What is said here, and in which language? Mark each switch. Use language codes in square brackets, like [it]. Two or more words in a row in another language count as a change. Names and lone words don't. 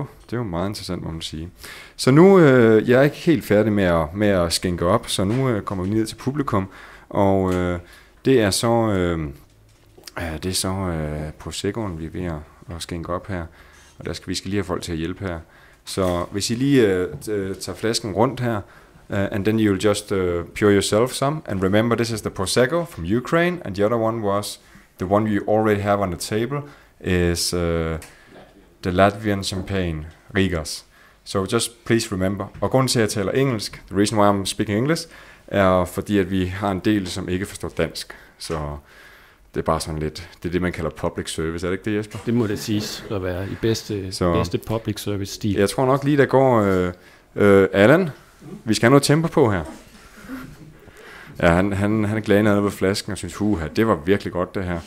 [da] Det er jo meget interessant, må man sige. Så nu jeg er ikke helt færdig med at skænke op, så nu kommer vi ned til publikum. Og det er så Proseccoen, vi er ved at skænke op her. Og vi skal lige have folk til at hjælpe her. Så hvis I lige tager flasken rundt her, [en] and then you'll just pour yourself some. And remember, this is the Prosecco from Ukraine, and the other one was the one you already have on the table is the Latvian champagne, Rigas. So just please remember. [da] Og grunden til, at jeg taler engelsk, [en] the reason why I'm speaking English, [da] er fordi, at vi har en del, som ikke forstår dansk. Så det er bare sådan lidt, det er det, man kalder [en] public service, [da] er det ikke det, Jesper? Det må det siges at være i bedste [en] public service [da] stil. Jeg tror nok lige, der går Allan. Vi skal have noget tempo på her. Ja, han er glad nede ved flasken og synes, det var virkelig godt det her.